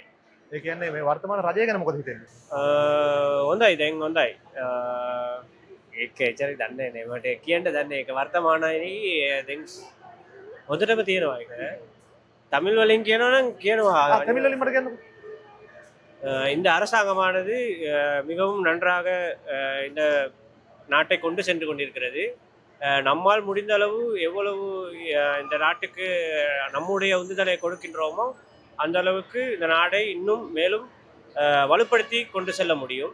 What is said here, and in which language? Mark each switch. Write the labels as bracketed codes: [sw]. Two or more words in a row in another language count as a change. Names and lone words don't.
[si] ඒ කියන්නේ මේ වර්තමාන රජය ගැන මොකද හිතන්නේ? හොඳයි දැන් හොඳයි. ඒක එච්චර දන්නේ නැහැ. මට කියන්න දන්නේ ඒක වර්තමානයේ දැන් හොඳටම තියෙනවා ඒක. தமிழ் වලින් කියනවා නම් කියනවා. தமிழ் වලින් මට කියන්නකෝ. [ta] இந்த அரசாங்கமானது மிகவும் நன்றாக இந்த நாட்டை கொண்டு சென்று கொண்டிருக்கிறது. நம்மால் முடிந்த அளவு எவ்வளவு இந்த நாட்டுக்கு நம்முடைய உந்துதலை கொடுக்கின்றோமோ அந்த அளவுக்கு இந்த நாடை இன்னும் மேலும் வலுப்படுத்தி கொண்டு செல்ல முடியும்.